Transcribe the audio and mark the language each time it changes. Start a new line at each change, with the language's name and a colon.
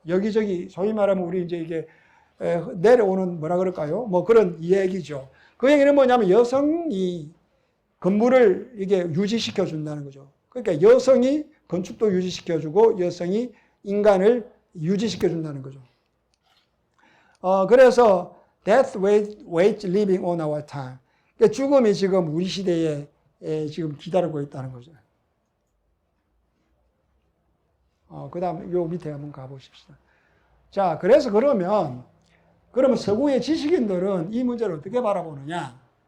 Korean: 여기저기, 소위 말하면 우리 이제 이게 내려오는 뭐라 그럴까요? 뭐 그런 얘기죠. 그 얘기는 뭐냐면 여성이 건물을 이게 유지시켜 준다는 거죠. 그러니까 여성이 건축도 유지시켜 주고 여성이 인간을 유지시켜 준다는 거죠.
English: 그래서 death waits living on our time.
Korean: 그러니까 죽음이 지금 우리 시대에 지금 기다리고 있다는 거죠. 그 다음 요 밑에 한번 가보십시다. 자, 그래서 그러면 서구의 지식인들은 이 문제를 어떻게 바라보느냐?